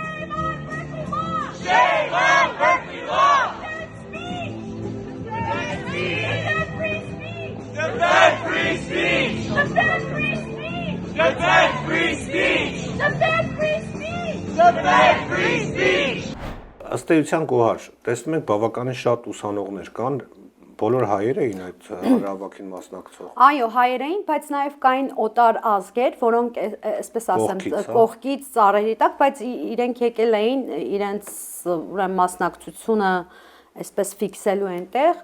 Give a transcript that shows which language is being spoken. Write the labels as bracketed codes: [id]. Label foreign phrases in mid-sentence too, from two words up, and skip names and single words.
[en] Shame on Berkeley Law! Defend free speech! Defend free speech! Defend free speech! Defend free speech! Defend free speech! [hy] Ըստ էության Գոհար, տեսնում ենք բավականին շատ ուսանողներ կան, բոլոր հայեր էին այդ հանրահավաքին մասնակցող։ Այո, հայեր էին, բայց նաև կային օտար ազգեր, որոնք այսպես ասեմ, կողքից ծառերի տակ, բայց իրենք եկել էին իրենց ուրեմն մասնակցությունը այսպես ֆիքսելու այնտեղ։